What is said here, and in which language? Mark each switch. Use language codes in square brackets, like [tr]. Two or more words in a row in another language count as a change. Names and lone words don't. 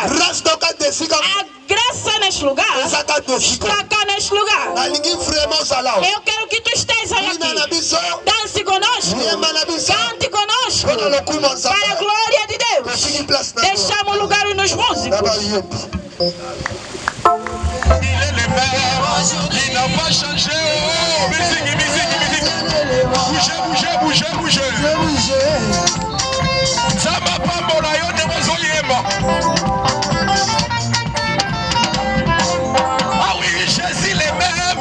[pt] A graça neste lugar está cá neste lugar. Eu quero que tu estejas aqui. Dance conosco. Cante conosco. Para a glória de Deus. Deixamos o lugar nos músicos. [fr] Il est le même, il n'a pas changé. Musique. Bougez. Zama Pambola, yo de Mozoyema. Ah oui, Jésus le même.